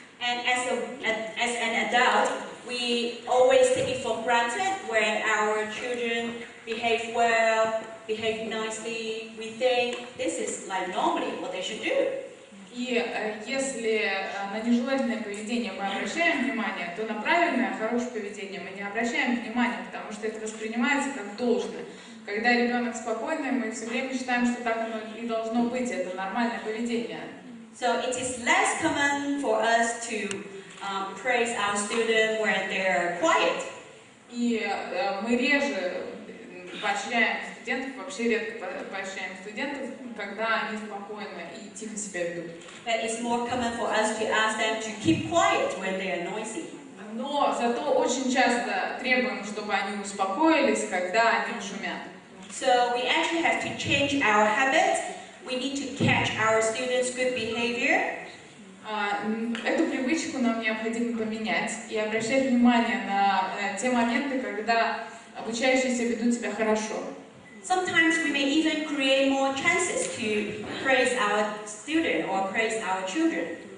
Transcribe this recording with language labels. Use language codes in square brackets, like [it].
[en] And as an adult, we always take it for granted when our children behave well, behave nicely. We think this is like normally what they should do. [ru] И если на нежелательное поведение мы обращаем внимание, то на правильное, хорошее поведение мы не обращаем внимания, потому что это воспринимается как должное. Когда ребенок спокойный, мы все время считаем, что так оно и должно быть, это нормальное поведение. [en] So it is less common for us to praise our students when they are quiet. [ru] И мы реже поощряем студентов, вообще редко поощряем студентов, когда они спокойно и тихо себя ведут. [en] But it's more common for us to ask them to keep quiet when they are noisy. [ru] Но зато очень часто требуем, чтобы они успокоились, когда они шумят. [en] So we actually have to change our habits. We need to catch our students' good behavior. [ru] Эту привычку нам необходимо поменять и обращать внимание на те моменты, когда обучающиеся ведут себя хорошо. [en] Sometimes we may even create more chances to praise our student or praise our children.